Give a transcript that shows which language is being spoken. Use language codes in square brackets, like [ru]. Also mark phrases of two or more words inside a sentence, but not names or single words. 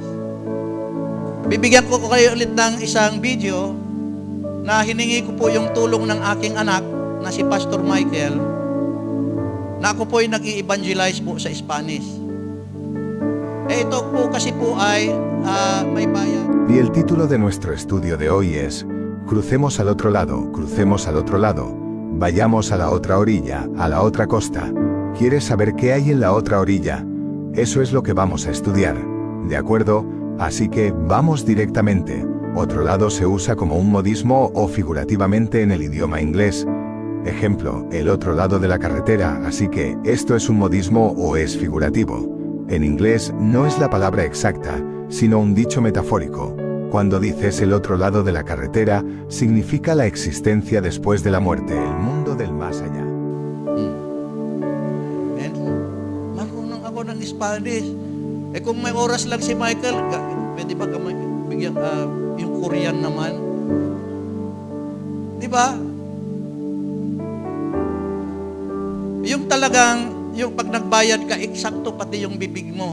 [tl] Bibigyan ko kayo ulit ng isang video na hiningi ko po yung tulong ng aking anak na si Pastor Michael na ako po ay nag-i-evangelize po sa Spanish. Ito po kasi po ay may bayan. [es] Y el título de nuestro estudio de hoy es Crucemos al otro lado, crucemos al otro lado, vayamos a la otra orilla, a la otra costa. ¿Quieres saber qué hay en la otra orilla? Eso es lo que vamos a estudiar. ¿De acuerdo? Así que vamos directamente. Otro lado se usa como un modismo o figurativamente en el idioma inglés. Ejemplo, el otro lado de la carretera, así que esto es un modismo o es figurativo. En inglés no es la palabra exacta, sino un dicho metafórico. Cuando dices el otro lado de la carretera, significa la existencia después de la muerte, el mundo del más allá. [tl] Marunong ako ng Spanish. Kung may oras lang si Michael, pwede ba bigyan yung Korean naman? Di ba? Yung talagang, yung pag nagbayad ka, eksakto pati yung bibig mo.